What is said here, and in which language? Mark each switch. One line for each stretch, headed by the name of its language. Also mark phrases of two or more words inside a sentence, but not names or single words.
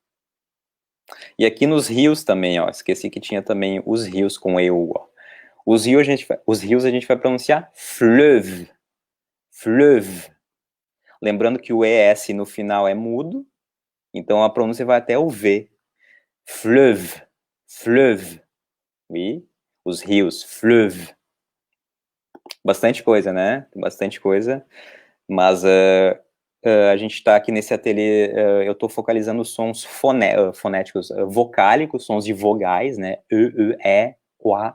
Portuguese: E aqui nos rios também, ó, esqueci que tinha também os rios com EU, ó. Os rios a gente vai pronunciar fleuve. Fleuve. Lembrando que o ES no final é mudo, então a pronúncia vai até o V.
French: Fleuve. Fleuve. Oui.
Portuguese: Os rios. Fleuve. Bastante coisa, né? Bastante coisa. Mas a gente está aqui nesse ateliê, eu estou focalizando os sons fonéticos, vocálicos, sons de vogais, né? E, qua.